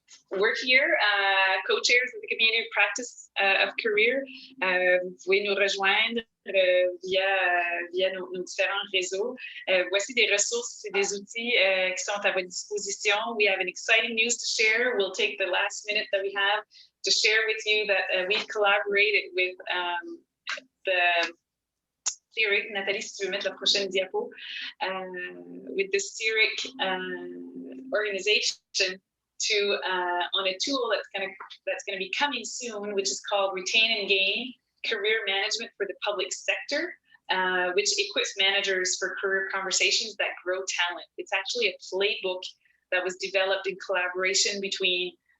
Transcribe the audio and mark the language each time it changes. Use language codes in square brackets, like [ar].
[en] We're here, co-chairs of the community of practice of career. [fr] Vous pouvez nous rejoindre via nos différents réseaux. Voici des ressources et des outils qui sont à votre disposition. [en] We have an exciting news to share. We'll take the last minute that we have to share with you that we've collaborated with the CERIC. Nathalie, [fr] si tu veux mettre la prochaine diapo, [en] with the CERIC organization on a tool that's going to be coming soon, which is called Retain and Gain Career Management for the Public Sector, which equips managers for career conversations that grow talent. It's actually a playbook that was developed in collaboration between